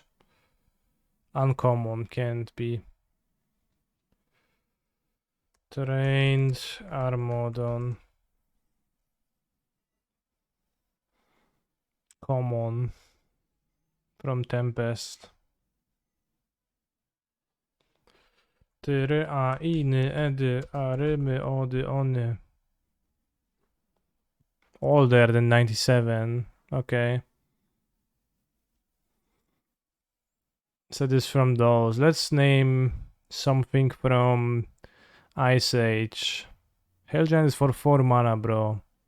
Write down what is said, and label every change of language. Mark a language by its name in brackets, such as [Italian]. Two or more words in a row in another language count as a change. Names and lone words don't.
[English] Uncommon, can't be. Trained Armodon. Common. From Tempest. Tyry, a, iny, edy, arymy, ody, ony. Older than 97. Okay. So this from those. Let's name something from Ice Age. Hellgiant is for 4 mana, bro.